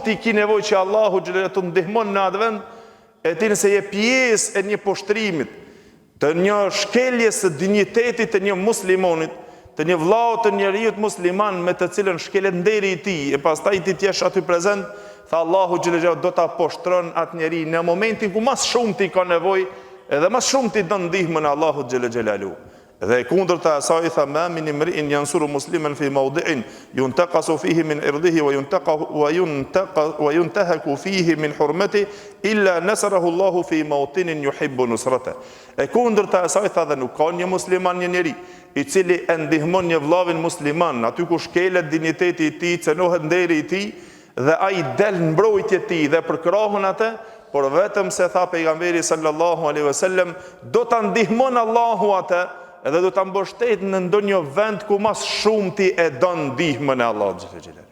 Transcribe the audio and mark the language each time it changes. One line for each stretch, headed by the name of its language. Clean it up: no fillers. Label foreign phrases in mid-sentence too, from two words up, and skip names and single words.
Albanian: ti ki nevojë që Allahu xhallahu të ndihmon në atë vend, e ti nëse je pjesë e një poshtrimit, të një shkeljes së dinjitetit të një muslimonit, të një vllau të njeriut musliman me të cilën shkelet nderi i tij, e pastaj ti t'jesh aty prezent, tha Allahu xhallahu do ta poshtron atë njeri në momentin ku mas shumë ti ka nevojë, edhe mas shumë ti don ndihmën e Allahut xhallahu. Dhe kundërta e asaj tha
Arabic: ما من امرئ ينصر مسلما في موضع ينتقص فيه من عرضه وينتهك فيه من حرمته إلا نصره الله في موطن يحب نصرته.
Albanian: E kundërta e asaj tha dhe nuk ka një musliman, një njeri i cili e ndihmon një vllavin musliman aty ku shkelet dinjiteti i tij, cenohet nderi i tij, dhe ai del në mbrojtje ti dhe përkrahun atë, por vetëm se tha pejgamberi
Arabic: صلى الله عليه وسلم
Albanian: do ta ndihmon Allahu atë, edhe do ta mbështet në ndonjë vend ku mas shumë ti e don ndihmën e Allahut
Arabic: جل جلاله.